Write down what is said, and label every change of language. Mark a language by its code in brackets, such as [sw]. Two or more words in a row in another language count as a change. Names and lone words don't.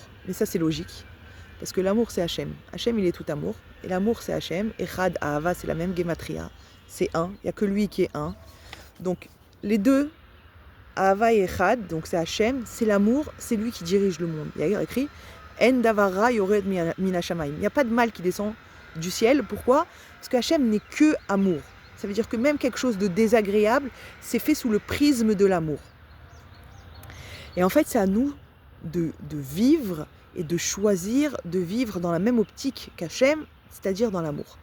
[fr] Mais ça, c'est logique. Parce que l'amour, c'est Hachem. Hachem, il est tout amour. Et l'amour, c'est Hachem. [he] אחד, אהבה, [fr] c'est la même gematria. C'est un. Il n'y a que lui qui est un. Donc, les deux, Ahava et Echad, donc c'est Hachem, c'est l'amour, c'est lui qui dirige le monde. [he] Il y a écrit אין דברא יורד מינה שמיא. [fr] Il n'y a pas de mal qui descend du ciel. Pourquoi ? Parce que Hachem n'est que amour. Ça veut dire que même quelque chose de désagréable, c'est fait sous le prisme de l'amour. Et en fait, c'est à nous de vivre et de choisir de vivre dans la même optique qu'Hachem, c'est-à-dire dans l'amour.